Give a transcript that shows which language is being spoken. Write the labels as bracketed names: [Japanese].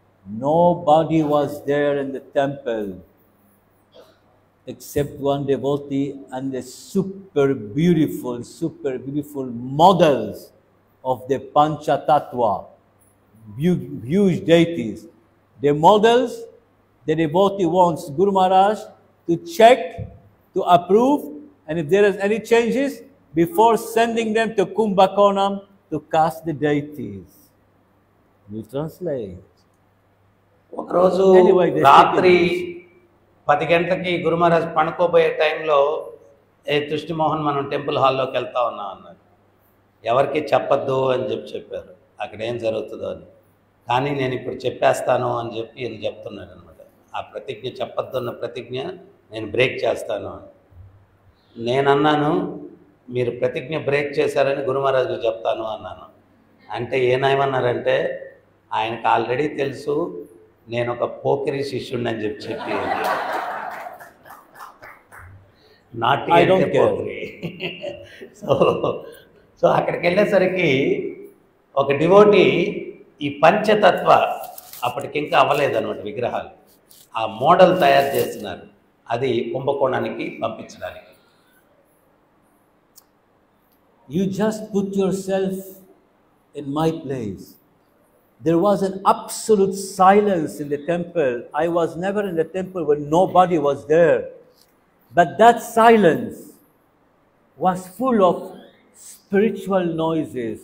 [English] Nobody was there in the temple except one devotee and the super beautiful models of the Pancha Tattva, huge deities. The models, the devotee wants Guru Maharaj to check, to approve, and if there is any changes, before sending them to Kumbakonam to cast the deities. You translate. [Telugu] ఒకరోజు [English] Anyway, [Telugu] రాత్రి 10 గంటలకి గురు మహారాజ్ పడుకోబోయే టైంలో తుష్టి మోహన్ మనం temple హాల్లోకి వెళ్తా ఉన్నాం అన్నారు. ఎవరికి చెప్పొద్దు అని చెప్పారు అక్కడ ఏం జరుగుతుందో అని. కానీ నేను ఇప్పుడు చెప్పేస్తాను అని చెప్పి ఈయన చెప్తున్నాడు అనమాట. ఆ ప్రతిజ్ఞ చెప్పొద్దు అన్న ప్రతిజ్ఞ నేను బ్రేక్ చేస్తాను అని. నేనన్నాను మీరు ప్రతిజ్ఞ బ్రేక్ చేశారని గురు మహారాజుకు చెప్తాను అన్నాను. అంటే ఏమన్నారంటే ఆయనకు ఆల్రెడీ తెలుసు నేను ఒక పోకిరి శిష్యుడిని అని చెప్పి నాటి పోకిరి. సో అక్కడికి వెళ్ళేసరికి ఒక డివోటీ ఈ పంచతత్వ అప్పటికి ఇంకా అవ్వలేదన్నమాట విగ్రహాలు, ఆ మోడల్ తయారు చేస్తున్నారు. అది కుంభకోణానికి పంపించడానికి. [English] You just put yourself in my place. There was an absolute silence in the temple. I was never in the temple when nobody was there. But that silence was full of spiritual noises.